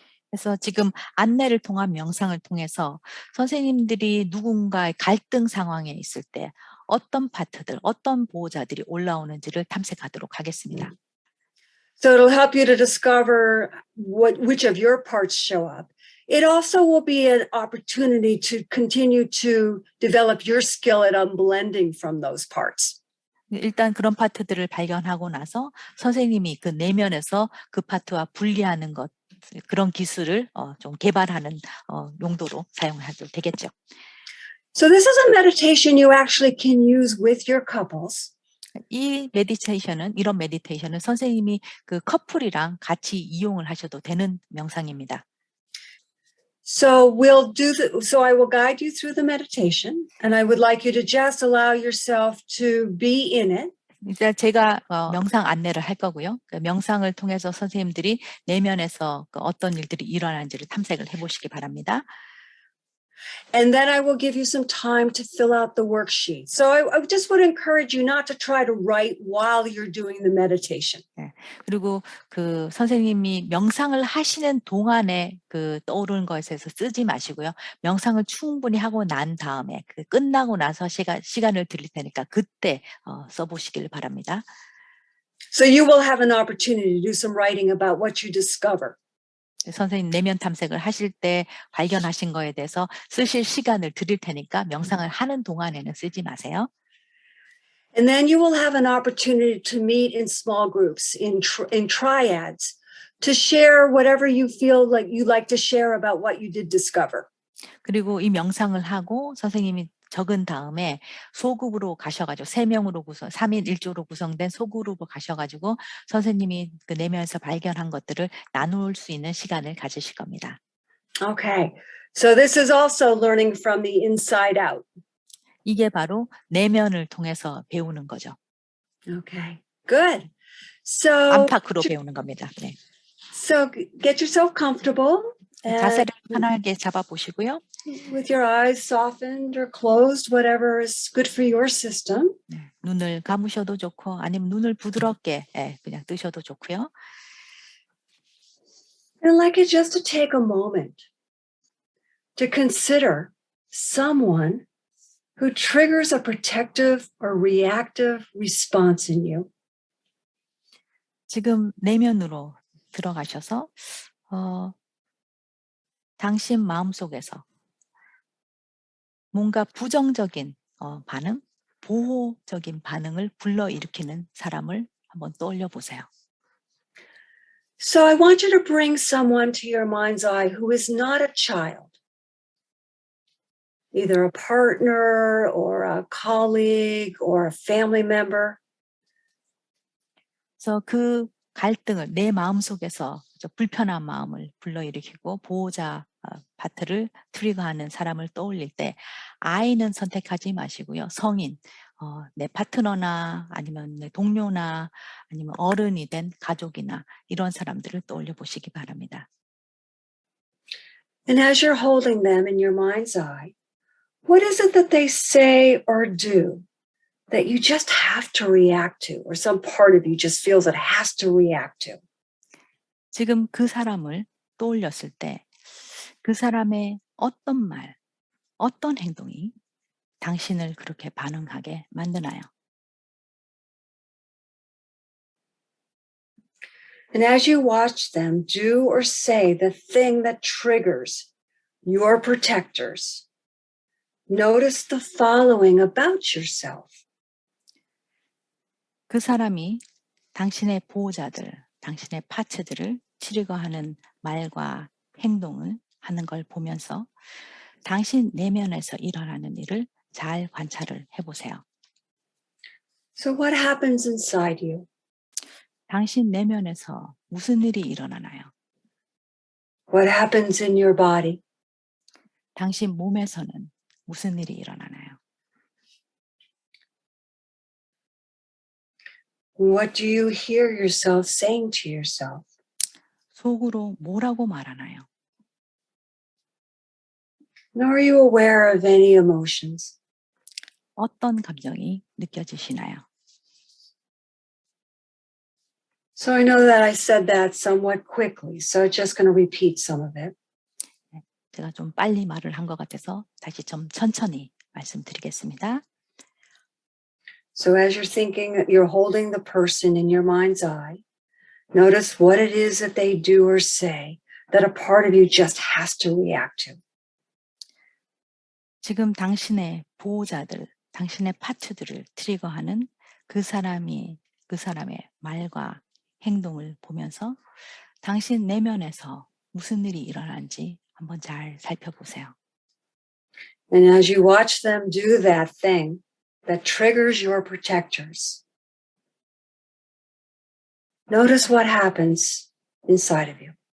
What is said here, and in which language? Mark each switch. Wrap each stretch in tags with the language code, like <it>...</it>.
<ko>그래서 지금 안내를 통한 명상을 통해서 선생님들이 누군가의 갈등 상황에 있을 때 어떤 파트들, 어떤 보호자들이 올라오는지를 탐색하도록 하겠습니다.</ko> <en>So it'll help you to discover which of your parts show up. It also will be an opportunity to continue to develop your skill at unblending from those parts.</en> <ko>일단 그런 파트들을 발견하고 나서 선생님이 그 내면에서 그 파트와 분리하는 것, 그런 기술을 좀 개발하는 용도로 사용해도 되겠죠.</ko> <en>So this is a meditation you actually can use with your couples.</en> <ko>이런 메디테이션은 선생님이 그 커플이랑 같이 이용을 하셔도 되는 명상입니다.</ko> <en>So so I will guide you through the meditation, and I would like you to just allow yourself to be in it.</en> <ko>일단 제가 명상 안내를 할 거고요. 그 명상을 통해서 선생님들이 내면에서 어떤 일들이 일어나는지를 탐색을 해보시기 바랍니다.</ko> <en>And then I will give you some time to fill out the worksheet. So I just would encourage you not to try to write while you're doing the meditation.</en> <ko>네. 그리고 그 선생님이 명상을 하시는 동안에 그 떠오르는 것에 대해서 쓰지 마시고요. 명상을 충분히 하고 난 다음에 그 끝나고 나서 시간을 드릴 테니까 그때 써보시길 바랍니다.</ko> <en>So you will have an opportunity to do some writing about what you discover.</en> <ko>선생님 내면 탐색을 하실 때 발견하신 거에 대해서 쓰실 시간을 드릴 테니까 명상을 하는 동안에는 쓰지 마세요.</ko> <en>And then you will have an opportunity to meet in small groups, in triads, to share whatever you feel like you like to share about what you did discover.</en> <ko>그리고 이 명상을 하고 선생님이 적은 다음에 소그룹으로 가셔가지고 3명으로 3인 1조로 구성된 소그룹으로 가셔가지고 선생님이 그 내면에서 발견한 것들을 나눌 수 있는 시간을 가지실 겁니다.</ko> <en>Okay. So this is also learning from the inside out.</en> <ko>이게 바로 내면을 통해서 배우는 거죠.</ko> <en>Okay. Good. So,</en> <ko>안팎으로 배우는 겁니다. 네.</ko> <en>so get yourself comfortable and</en> <ko>자세를 편하게 잡아보시고요.</ko> <en>with your eyes softened or closed, whatever is good for your system.</en> <ko>네, 눈을 감으셔도 좋고 아니면 눈을 부드럽게 그냥 뜨셔도 좋고요.</ko> <en>And I'd like you just to take a moment to consider someone who triggers a protective or reactive response in you.</en> <ko>지금 내면으로 들어가셔서 당신 마음속에서 뭔가 부정적인 반응, 보호적인 반응을 불러일으키는 사람을 한번 떠올려 보세요.</ko> <en>So I want you to bring someone to your mind's eye who is not a child, either a partner or a colleague or a family member.</en> <ko>그래서 그 갈등을 내 마음속에서 불편한 마음을 불러일으키고 보호자 파트를 트리거하는 사람을 떠올릴 때 아이는 선택하지 마시고요. 성인, 내 파트너나 아니면 내 동료나 아니면 어른이 된 가족이나 이런 사람들을 떠올려 보시기 바랍니다.</ko> <en>And as you're holding them in your mind's eye, what is it that they say or do that you just have to react to, or some part of you just feels it has to react to?</en> <ko>지금 그 사람을 떠올렸을 때 그 사람의 어떤 말, 어떤 행동이 당신을 그렇게 반응하게 만드나요?</ko> <en>And as you watch them do or say the thing that triggers your protectors, notice the following about yourself.</en> <ko>그 사람이 당신의 보호자들, 당신의 파츠들을 트리거하는 말과 행동을 하는 걸 보면서 당신 내면에서 일어나는 일을 잘 관찰을 해보세요.</ko> <en>So what happens inside you?</en> <ko>당신 내면에서 무슨 일이 일어나나요?</ko> <en>What happens in your body?</en> <ko>당신 몸에서는 무슨 일이 일어나나요?</ko> <en>What do you hear yourself saying to yourself?</en> <ko>속으로 뭐라고 말하나요?</ko> <en>And are you aware of any emotions?</en> <ko>어떤 감정이 느껴지시나요?</ko> <en>So I know that I said that somewhat quickly, so I'm just going to repeat some of it.</en> <ko>제가 좀 빨리 말을 한 것 같아서 다시 좀 천천히 말씀드리겠습니다.</ko> <en>So as you're thinking, you're holding the person in your mind's eye. Notice what it is that they do or say that a part of you just has to react to.</en> <ko>지금 당신의 보호자들, 당신의 파트들을 트리거하는 그 사람의 말과 행동을 보면서 당신 내면에서 무슨 일이 일어나는지 한번 잘 살펴보세요.</ko> <en>And as you watch them do that thing that triggers your protectors, notice what happens inside of you.</en>